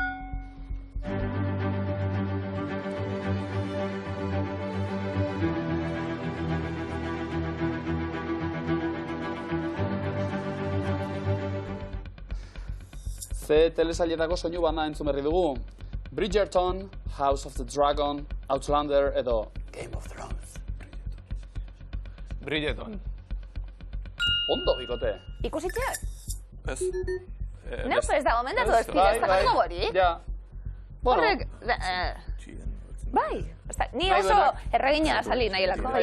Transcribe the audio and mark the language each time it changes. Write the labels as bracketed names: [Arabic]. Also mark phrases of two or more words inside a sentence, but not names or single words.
[Basque] Ze telesailetako soinu banda entzun berri dugu. Bridgerton, House of the Dragon, Outlander edo Game of Thrones. Bridgerton. Ondo, bikote. Ikusitxe? Ez. Neuzu ez da gomendatu ez dira, ez da bai. gogori? Ja. Bueno, Horrek, bai, ni Bai, oso bueno. erregina sali nahielako, bai